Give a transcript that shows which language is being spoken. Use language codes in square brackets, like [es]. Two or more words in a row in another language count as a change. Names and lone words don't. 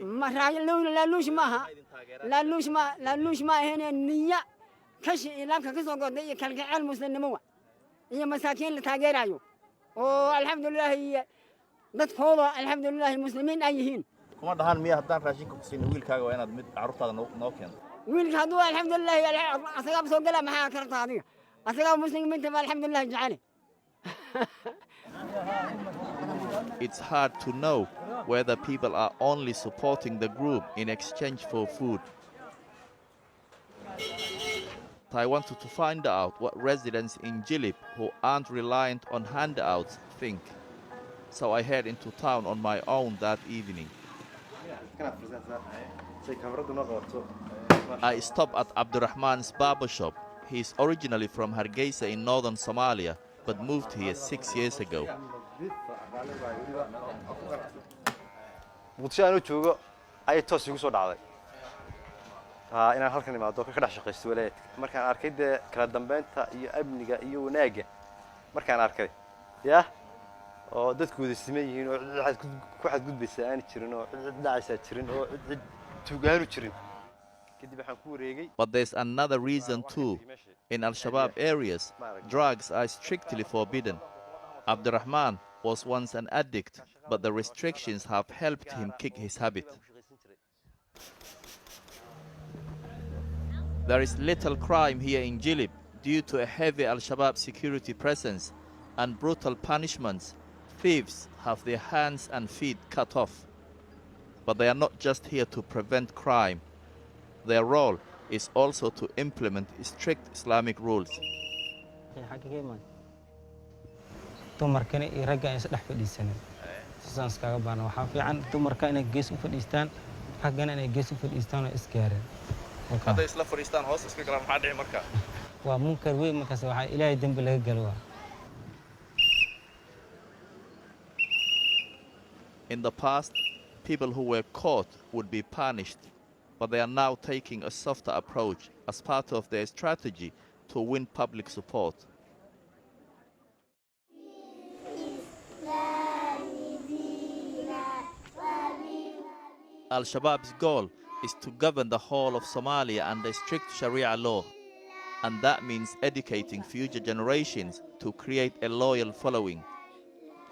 [so] ma laaluush maaha laaluush ma ahayn niya kashi ilaamka ka soo go'day iyo kalgacayl muslimnimo iyo masaakiin la taageerayo oo alxamdulillah dadkooda alxamdulillah muslimiin ay yihiin. kuma dhahan miya haddaan raashinka ku siin wiilkaaga waa inaad mid carruurtaada noo keento? wiilka hadduu alxamdulillah asagaa soo gala maxaa karta adiga asagaa muslimiinta alxamdulillah jecel. [en] It's hard to know whether people are only supporting the group in exchange for food. I wanted to find out what residents in Jilib who aren't reliant on handouts think. So I head into town on my own that evening. I stop at Abdurrahman's barber shop. He's originally from Hargeisa in northern Somalia, but moved here 6 years ago. [so] muqdisho aanu joogo ayay toos igu soo dhacday inaan halkan imaado ka dhex shaqaysto walaayadka markaan arkay kala dambeynta iyo amniga iyo wanaaga markaan arkay oo dadku wada siman yihiin oo ku xadgudbaysa aan jirin oo dhacaysa jirin oo tuugaanu jirin kadib waxaan ku wareegay. [en] But there's another reason too. In Al-Shabaab areas, drugs are strictly forbidden. Abdurrahman was once an addict, but the restrictions have helped him kick his habit. There is little crime here in Jilib due to a heavy Al-Shabaab security presence and brutal punishments. Thieves have their hands and feet cut off. But they are not just here to prevent crime. Their role is also to implement strict Islamic rules. [so] dumarkana iyo ragga is dhex fadhiisan sidaas kaga baan waxa fiican dumarka inay gees u fadhiistaan raggana inay gees u fadhiistaan oo isgaareen hadday isla fadhiistaan hoos iska galaan maxaa dhici marka? waa munkar weyn markaas waxa ilaahay dambi laga galo. [en] In the past, people who were caught would be punished, but they are now taking a softer approach as part of their strategy to win public support. Al-Shabaab's goal is to govern the whole of Somalia under strict Sharia law, and that means educating future generations to create a loyal following.